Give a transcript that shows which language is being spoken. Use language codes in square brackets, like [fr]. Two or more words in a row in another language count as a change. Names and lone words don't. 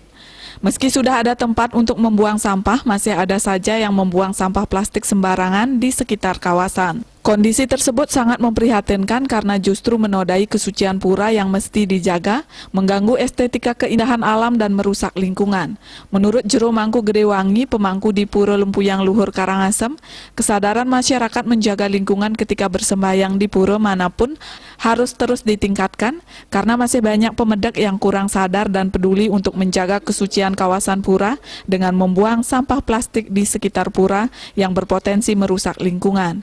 [id] Meski sudah ada tempat untuk membuang sampah, masih ada saja yang membuang sampah plastik sembarangan di sekitar kawasan. Kondisi tersebut sangat memprihatinkan karena justru menodai kesucian pura yang mesti dijaga, mengganggu estetika keindahan alam dan merusak lingkungan. Menurut Jero Mangku Gedewangi, pemangku di Pura Lempuyang Luhur Karangasem, kesadaran masyarakat menjaga lingkungan ketika bersembahyang di pura manapun harus terus ditingkatkan karena masih banyak pemedak yang kurang sadar dan peduli untuk menjaga kesucian kawasan pura dengan membuang sampah plastik di sekitar pura yang berpotensi merusak lingkungan.